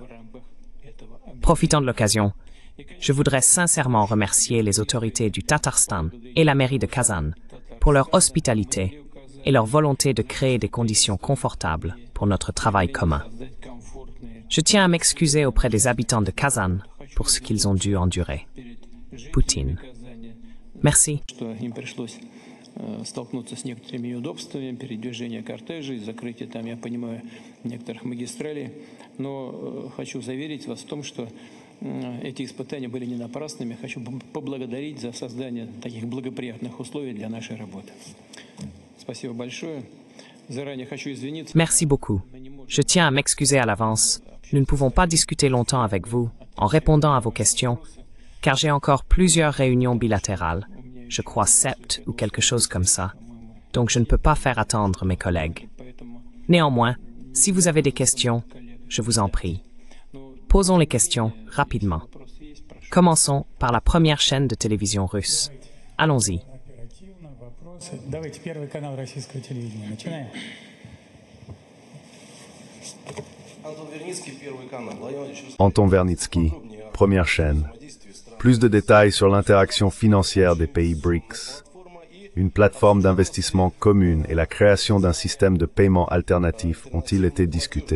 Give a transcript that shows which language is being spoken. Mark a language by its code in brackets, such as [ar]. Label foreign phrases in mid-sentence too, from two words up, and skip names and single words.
[fr] Profitant de l'occasion, je voudrais sincèrement remercier les autorités du Tatarstan et la mairie de Kazan pour leur hospitalité et leur volonté de créer des conditions confortables pour notre travail commun. Je tiens à m'excuser auprès des habitants de Kazan pour ce qu'ils ont dû endurer. Poutine. Merci. [ru] Столкнуться с некоторыми неудобствами, передвижение кортежей, закрытие там, я понимаю, некоторых магистралей. Но хочу заверить вас в том, что эти испытания были не напрасными. Хочу поблагодарить за создание таких благоприятных условий для нашей работы. Спасибо большое. Заранее хочу извиниться. [fr] Merci beaucoup. Je tiens à m'excuser à l'avance. Nous ne pouvons pas discuter longtemps avec vous en répondant à vos questions, car j'ai encore plusieurs réunions bilatérales, je crois 7 ou quelque chose comme ça, donc je ne peux pas faire attendre mes collègues. Néanmoins, si vous avez des questions, je vous en prie. Posons les questions rapidement. Commençons par la première chaîne de télévision russe. Allons-y. [ru] Давайте первый канал российского телевидения. Начинаем. [fr] Anton Vernitsky, première chaîne. Plus de détails sur l'interaction financière des pays BRICS. Une plateforme d'investissement commune et la création d'un système de paiement alternatif ont-ils été discutés?